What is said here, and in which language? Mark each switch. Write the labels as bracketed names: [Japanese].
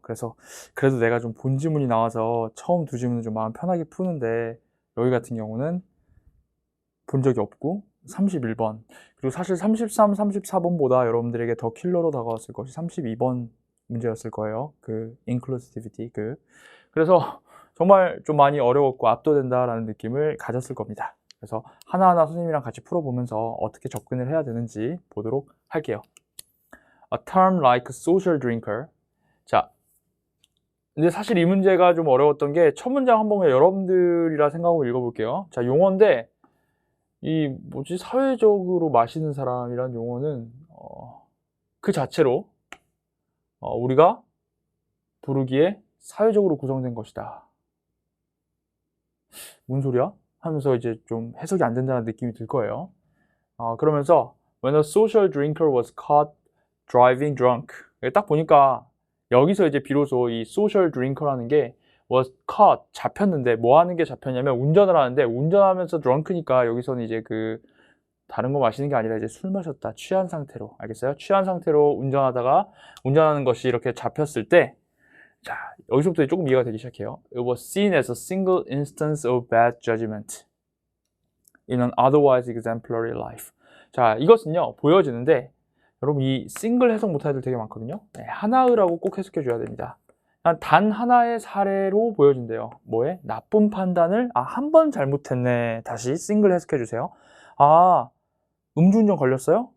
[Korean] 그래서 그래도 내가 좀 본 지문이 나와서 처음 두 지문은 좀 마음 편하게 푸는데 여기 같은 경우는 본 적이 없고 31번 그리고 사실 33, 34번보다 여러분들에게 더 킬러로 다가왔을 것이 32번 문제였을 거예요. 그 inclusivity 그래서 정말 좀 많이 어려웠고 압도된다라는 느낌을 가졌을 겁니다. 그래서 하나하나 선생님이랑 같이 풀어보면서 어떻게 접근을 해야 되는지 보도록 할게요. [English] A term like social drinker. [Korean] 자, 근데 사실 이 문제가 좀 어려웠던 게 첫 문장 한 번에 여러분들이라 생각하고 읽어볼게요. 자, 용어인데 이 뭐지 사회적으로 마시는 사람이란 용어는 그 자체로 우리가 부르기에 사회적으로 구성된 것이다. 뭔 소리야? 하면서 이제 좀 해석이 안 된다는 느낌이 들 거예요. 그러면서 [English] When a social drinker was caught driving drunk. [Korean] 딱 보니까 여기서 이제 비로소 이 social drinker라는 게 [English] was caught [Korean] 잡혔는데 뭐 하는 게 잡혔냐면 운전을 하는데 운전하면서 drunk니까 여기서는 이제 그 다른 거 마시는 게 아니라 이제 술 마셨다 취한 상태로 알겠어요? 취한 상태로 운전하다가 운전하는 것이 이렇게 잡혔을 때 자, 여기서부터 조금 이해가 되기 시작해요. [English] It was seen as a single instance of bad judgment in an otherwise exemplary life. [Korean] 자, 이것은요, 보여지는데, 여러분 이 싱글 해석 못할 애들 되게 많거든요. 네, 하나의라고 꼭 해석해 줘야 됩니다. 단 하나의 사례로 보여진대요. 뭐에? 나쁜 판단을, 한 번 잘못했네. 다시 싱글 해석해 주세요. 음주운전 걸렸어요?